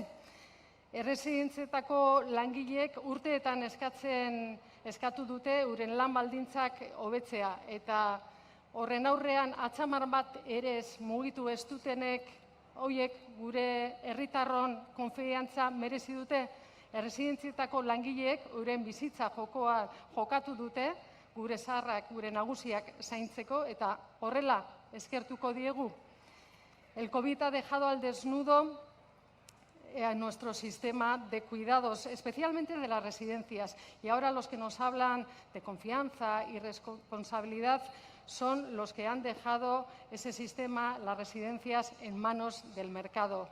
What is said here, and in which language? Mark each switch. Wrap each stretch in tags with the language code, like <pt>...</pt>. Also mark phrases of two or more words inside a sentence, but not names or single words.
<eu>Erresidentzietako langileek urteetan eskatu dute euren lan baldintzak hobetzea eta horren aurrean atzamar bat ere ez mugitu ez dutenek hoiek gure herritarron konfiantza merezi dute. Erresidentzietako langileek euren bizitza jokatu dute gure zaharrak, gure nagusiak zaintzeko eta horrela eskertuko diegu.</eu> <es>El COVID ha dejado al desnudo a nuestro sistema de cuidados, especialmente de las residencias. Y ahora los que nos hablan de confianza y responsabilidad son los que han dejado ese sistema, las residencias, en manos del mercado.</es>